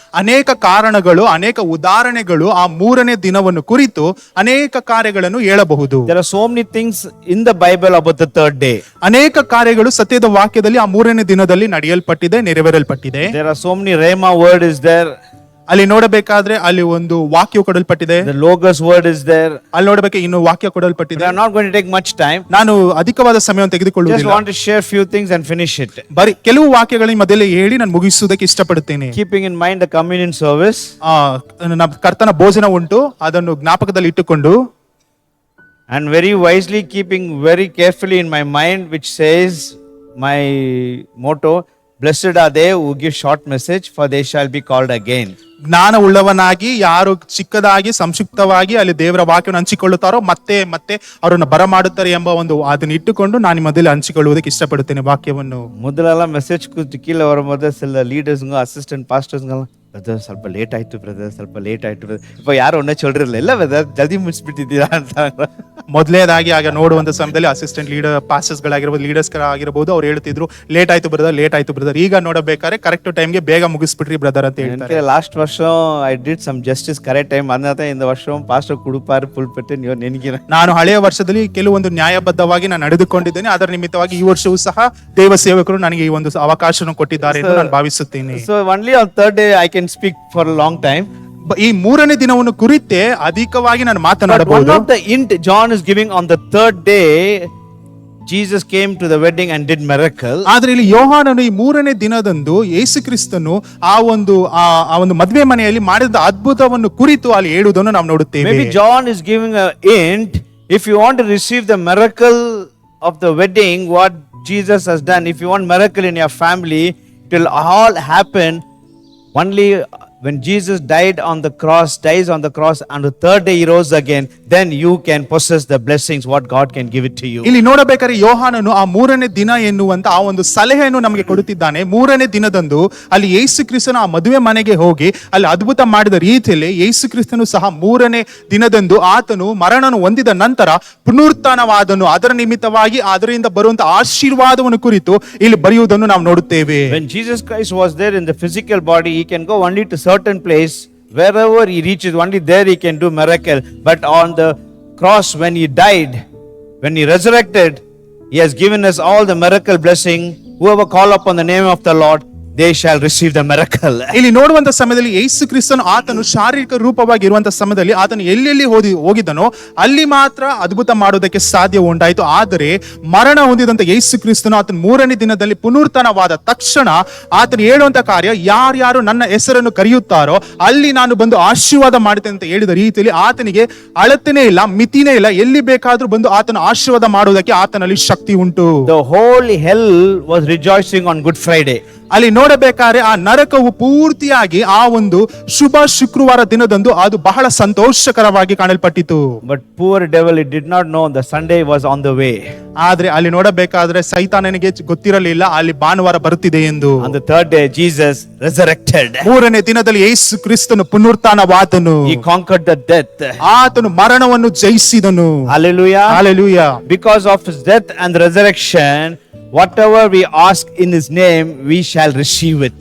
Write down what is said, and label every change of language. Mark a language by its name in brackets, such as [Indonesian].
[Kannada] ಅನೇಕ ಕಾರಣಗಳು, ಅನೇಕ ಉದಾಹರಣೆಗಳು ಆ 3ನೇ ದಿನವನ್ನು ಕುರಿತು ಅನೇಕ ಕಾರ್ಯಗಳನ್ನು ಹೇಳಬಹುದು. [English] There are so many things in the Bible about the third day. [Kannada] ಅನೇಕ ಕಾರ್ಯಗಳು ಸತ್ಯದ ವಾಕ್ಯದಲ್ಲಿ ಆ 3ನೇ ದಿನದಲ್ಲಿ ನಡೆಯಲ್ಪಟ್ಟಿದೆ, ನೆರವೇರಲ್ಪಟ್ಟಿದೆ. [English] There are so many rhema word is there. [Kannada] ಅಲ್ಲಿ ನೋಡಬೇಕಾದ್ರೆ ಅಲ್ಲಿ ಒಂದು ವಾಕ್ಯ ಕೊಡಲ್ಪಟ್ಟಿದೆ. [English] The logos word is there. [Kannada] ಅಲ್ಲಿ ನೋಡಬೇಕು ಇನ್ನು ವಾಕ್ಯ ಕೊಡಲ್ಪಟ್ಟಿದೆ. [English] We are not going to take much time. [Kannada] ನಾನು ಅಧಿಕವಾದ ಸಮಯವನ್ನು [English] Just [Kannada] ತೆಗೆದುಕೊಳ್ಳುವುದಿಲ್ಲ. [English] want to share few things and finish it. [Kannada] ಬರೀ ಕೆಲವು ವಾಕ್ಯಗಳ ಮಧ್ಯದಲ್ಲಿ ಹೇಳಿ ನಾನು ಮುಗಿಸುವುದಕ್ಕೆ ಇಷ್ಟಪಡುತ್ತೇನೆ. [English] Keeping in mind the communion service. [Kannada] ನಮ್ಮ ಕರ್ತನ ಭೋಜನ ಉಂಟು, ಅದನ್ನು ಜ್ಞಾಪಕದಲ್ಲಿ ಇಟ್ಟುಕೊಂಡು [English] And very wisely keeping very carefully in my mind, which says my motto, blessed are they who give short message, for they shall be called again. [Kannada] ಜ್ಞಾನ ಉಳ್ಳವನಾಗಿ ಯಾರು ಚಿಕ್ಕದಾಗಿ ಸಂಕ್ಷಿಪ್ತವಾಗಿ ಅಲ್ಲಿ ದೇವರ ವಾಕ್ಯವನ್ನು ಹಂಚಿಕೊಳ್ಳುತ್ತಾರೋ ಮತ್ತೆ ಮತ್ತೆ ಅವರನ್ನು ಬರಮಾಡುತ್ತಾರೆ ಎಂಬ ಒಂದು ಅದನ್ನ ಇಟ್ಟುಕೊಂಡು ನಾನು ನಿಮ್ಮ ಮಧ್ಯದಲ್ಲಿ ಹಂಚಿಕೊಳ್ಳುವುದಕ್ಕೆ ಇಷ್ಟಪಡುತ್ತೇನೆ ವಾಕ್ಯವನ್ನು. ಮೊದಲೆಲ್ಲ ಮೆಸೇಜ್ ಕೀழே [Tamil] வரும்போது சில லீடர்ஸ்ங்க அசிஸ்டன்ட் பாஸ்டர்ஸ்ங்க [Kannada] ಬ್ರದರ್ ಸ್ವಲ್ಪ ಲೇಟ್ ಆಯ್ತು ಬ್ರದರ್, ಸ್ವಲ್ಪ ಲೇಟ್ ಆಯ್ತು ಬ್ರದರ್. [Tamil] ಇಪ್ಪ ಯಾರು ಒನ್ನೆ ಚೊಲ್ರಿರಲಿಲ್ಲ, [Kannada] ಇಲ್ಲ ಬ್ರದರ್ ಜಲ್ದಿ ಮುಗಿಸ್ಬಿಟ್ಟಿದ್ದೀರಾ ಅಂತ. ಮೊದಲೇದಾಗಿ ಆಗ ನೋಡುವಂತ ಸಮಯದಲ್ಲಿ ಅಸಿಸ್ಟೆಂಟ್ ಲೀಡರ್ ಪಾಸ್ಟರ್ಸ್ ಗಳಾಗಿರ್ಬೋದು, ಲೀಡರ್ಸ್ ಆಗಿರಬಹುದು, ಅವ್ರು ಹೇಳ್ತಿದ್ರು ಲೇಟ್ ಆಯ್ತು ಬ್ರದರ್, ಲೇಟ್ ಆಯ್ತು ಬ್ರದರ್. ಈಗ ನೋಡಬೇಕಾದ್ರೆ ಕರೆಕ್ಟ್ ಟೈಮ್ಗೆ ಬೇಗ ಮುಗಿಸ್ಬಿಟ್ರಿ ಬ್ರದರ್ ಅಂತ ಹೇಳ್ತಾರೆ. ಲಾಸ್ಟ್ ವರ್ಷ [English] I did some justice [Kannada] correct time ಅನ್ನತ [Tamil] இந்த வருஷம் [Kannada] ಪಾಸ್ಟರ್ ಕುಡುಪಾರು ಪುಲ್ಪೆಟ್ಟು ನೀವು ನೆನಗಿರ. ನಾನು ಹಳೆಯ ವರ್ಷದಲ್ಲಿ ಕೆಲವೊಂದು ನ್ಯಾಯಬದ್ಧವಾಗಿ ನಾನು ನಡೆದುಕೊಂಡಿದ್ದೇನೆ. ಅದರ ನಿಮಿತ್ತವಾಗಿ ಈ ವರ್ಷವೂ ಸಹ ದೇವ ಸೇವಕರು ನನಗೆ ಈ ಒಂದು ಅವಕಾಶವನ್ನು ಕೊಟ್ಟಿದ್ದಾರೆ ಎಂದು ನಾನು ಭಾವಿಸುತ್ತೇನೆ. [English] So only on third day I can speak for a long time. [Kannada] ಈ 3ನೇ ದಿನವನ್ನು ಕುರಿತೇ ಅಧಿಕವಾಗಿ ನಾನು ಮಾತನಾಡಬಹುದು. [English] One of the hint John is giving on the third day Jesus came to the wedding and did miracle. ಆದ್ರೆ ಇಲ್ಲಿ ಯೋಹಾನನು ಈ 3ನೇ ದಿನದಂದು ಯೇಸು ಕ್ರಿಸ್ತನು ಆ ಒಂದು ಮದುವೆ ಮನೆಯಲ್ಲಿ ಮಾಡಿದ ಅದ್ಭುತವನ್ನು ಕುರಿತು ಅಲ್ಲಿ ಹೇಳುವುದನ್ನು ನಾವು ನೋಡುತ್ತೇವೆ. Maybe John is giving a hint, if you want to receive the miracle of the wedding what Jesus has done, if you want miracle in your family, it will all happen only when Jesus dies on the cross, and the third day he rose again, then you can possess the blessings what God can give it to you. [Kannada] ಇಲ್ಲಿ ನೋಡಬೇಕಾದ್ರೆ ಯೋಹಾನನು ಆ 3ನೇ ದಿನ ಎನ್ನುವಂತ ಆ ಒಂದು ಸಲಹೆಯನ್ನು ನಮಗೆ ಕೊಡುತ್ತಿದ್ದಾನೆ. 3ನೇ ದಿನದಂದು ಅಲ್ಲಿ ಯೇಸು ಕ್ರಿಸ್ತನ ಆ ಮದುವೆ ಮನೆಗೆ ಹೋಗಿ ಅಲ್ಲಿ ಅದ್ಭುತ ಮಾಡಿದ ರೀತಿಯಲ್ಲಿ ಯೇಸು ಕ್ರಿಸ್ತನು ಸಹ 3ನೇ ದಿನದಂದು ಆತನು ಮರಣವನ್ನು ಹೊಂದಿದ ನಂತರ ಪುನರುತ್ಥಾನವಾದನು. ಅದರ ನಿಮಿತ್ತವಾಗಿ ಅದರಿಂದ ಬರುವಂತ ಆಶೀರ್ವಾದವನ್ನು ಕುರಿತು ಇಲ್ಲಿ ಬರೆಯುವುದನ್ನು ನಾವು ನೋಡುತ್ತೇವೆ. [English] When Jesus Christ was there in the physical body, he can go only to certain place, wherever he reaches only there he can do miracle. But on the cross when he died, when he resurrected, he has given us all the miracle blessing. Whoever call upon the name of the Lord, they shall receive the miracle. [Kannada] ಇಲ್ಲಿ ನೋಡುವಂತ ಸಮಯದಲ್ಲಿ ಯೇಸು ಕ್ರಿಸ್ತನು ಆತನು ಶಾರೀರಿಕ ರೂಪವಾಗಿ ಇರುವಂತ ಸಮಯದಲ್ಲಿ ಆತನು ಎಲ್ಲೆಲ್ಲಿ ಹೋಗಿದನೋ ಅಲ್ಲಿ ಮಾತ್ರ ಅದ್ಭುತ ಮಾಡೋದಕ್ಕೆ ಸಾಧ್ಯ ಉಂಟಾಯಿತು. ಆದರೆ ಮರಣ ಹೊಂದಿದಂತ ಯೇಸು ಕ್ರಿಸ್ತನು ಆತನ 3ನೇ ದಿನದಲ್ಲಿ ಪುನರುತ್ಥಾನವಾದ ತಕ್ಷಣ ಆತನು ಹೇಳುವಂತ ಕಾರ್ಯ, ಯಾರ್ಯಾರು ನನ್ನ ಹೆಸರನ್ನು ಕರೆಯುತ್ತಾರೋ ಅಲ್ಲಿ ನಾನು ಬಂದು ಆಶೀರ್ವಾದ ಮಾಡುತ್ತೇನೆ ಅಂತ ಹೇಳಿದ ರೀತಿಯಲ್ಲಿ ಆತನಿಗೆ ಅಳತೆನೇ ಇಲ್ಲ, ಮಿತಿನೇ ಇಲ್ಲ, ಎಲ್ಲಿ ಬೇಕಾದ್ರೂ ಬಂದು ಆತನ ಆಶೀರ್ವಾದ ಮಾಡುವುದಕ್ಕೆ ಆತನಲ್ಲಿ ಶಕ್ತಿ ಉಂಟು. [English] The whole hell was rejoicing on Good Friday. [Kannada] ಅಲ್ಲಿ ನೋಡಬೇಕಾದ್ರೆ ಆ ನರಕವು ಪೂರ್ತಿಯಾಗಿ ಆ ಒಂದು ಶುಭ ಶುಕ್ರವಾರ ದಿನದಂದು ಅದು ಬಹಳ ಸಂತೋಷಕರವಾಗಿ ಕಾಣಲ್ಪಟ್ಟಿತು. [English] But poor devil, he did not know the Sunday was on the way. [Kannada] ಆದ್ರೆ ಅಲ್ಲಿ ನೋಡಬೇಕಾದ್ರೆ ಸೈತಾನನಿಗೆ ಗೊತ್ತಿರಲಿಲ್ಲ ಅಲ್ಲಿ ಭಾನುವಾರ ಬರುತ್ತಿದೆ ಎಂದು. [English] On the third day, Jesus resurrected. [Kannada] ಮೂರನೇ ದಿನದಲ್ಲಿ ಯೇಸು ಕ್ರಿಸ್ತನು ಪುನರುತ್ಥಾನವಾದನು. [English] He conquered the death. [Kannada] ಆತನು ಮರಣವನ್ನು ಜಯಿಸಿದನು. [English] Hallelujah. Hallelujah. Because of his death and resurrection, whatever we ask in his name, we shall receive it.